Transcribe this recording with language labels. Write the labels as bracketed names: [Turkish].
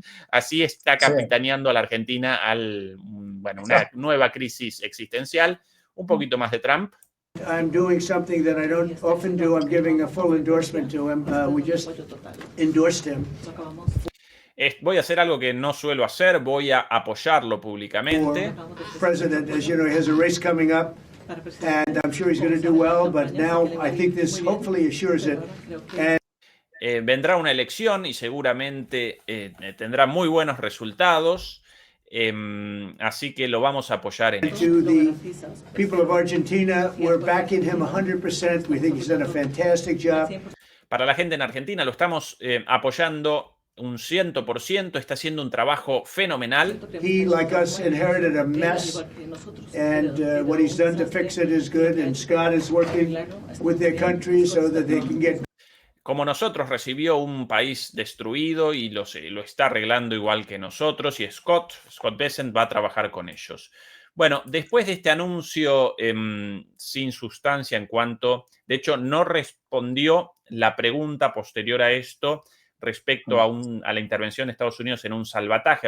[Spanish] Así está capitaneando a la Argentina bueno, una nueva crisis existencial. Un poquito más de Trump. [English] I'm doing something that I don't often do. I'm giving a full endorsement to him. We just endorsed him. [Spanish] Voy a hacer algo que no suelo hacer, voy a apoyarlo públicamente. [English] President, as you know, he has a race coming up, and I'm sure he's going to do well, but now I think this hopefully assures it. And [Spanish] vendrá una elección y seguramente tendrá muy buenos resultados, así que lo vamos a apoyar en eso. [English] to the people of Argentina, we're backing him 100%. We think he's done a fantastic job. [Spanish] Para la gente en Argentina lo estamos apoyando un 100%, está haciendo un trabajo fenomenal. [English] He, like us, inherited a mess, and what he's done to fix it is good, and Scott is working with their country so that they can get. [Spanish] Como nosotros, recibió un país destruido y lo está arreglando igual que nosotros, y Scott Bessent va a trabajar con ellos. Bueno, después de este anuncio sin sustancia en cuanto, de hecho, no respondió la pregunta posterior a esto respecto a la intervención de Estados Unidos en un salvataje.